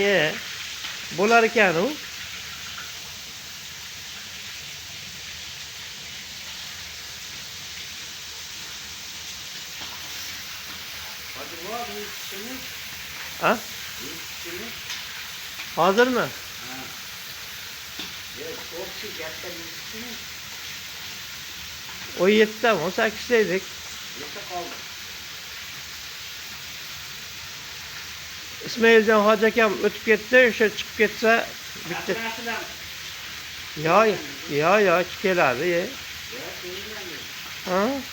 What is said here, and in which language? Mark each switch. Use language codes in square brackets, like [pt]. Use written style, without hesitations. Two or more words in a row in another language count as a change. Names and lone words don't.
[uz] Bo'lar ekan u. Ha? Hozirmi? [tr] O 7'de mi? 18'deydik. [uz] İsmailcan hoji akam o'tib ketdi, o'sha chiqib ketsa bitta. Yo, keladi. Ha?